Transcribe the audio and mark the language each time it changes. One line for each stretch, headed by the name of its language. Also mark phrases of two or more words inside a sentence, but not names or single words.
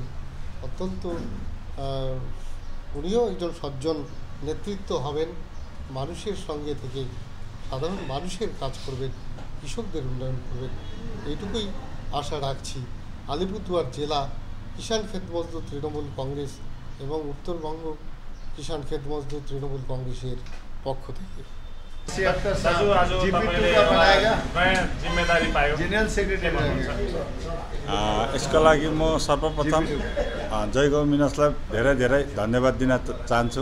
Bangla: অত্যন্ত উনিও একজন সজ্জন নেতৃত্ব হবেন, মানুষের সঙ্গে থেকে সাধারণ মানুষের কাজ করবেন, কৃষকদের উন্নয়ন করবেন, এইটুকুই আশা রাখছি। আলিপুরদুয়ার জেলা কিষাণ ক্ষেত মজদুর তৃণমূল কংগ্রেস এবং উত্তরবঙ্গ किसान खेत मजदूर तृणमूल कांग्रेस पक्ष থেকে
Nepali: यसका लागि म सर्वप्रथम जयगाउँ मिनसलाई धेरै धेरै धन्यवाद दिन चाहन्छु।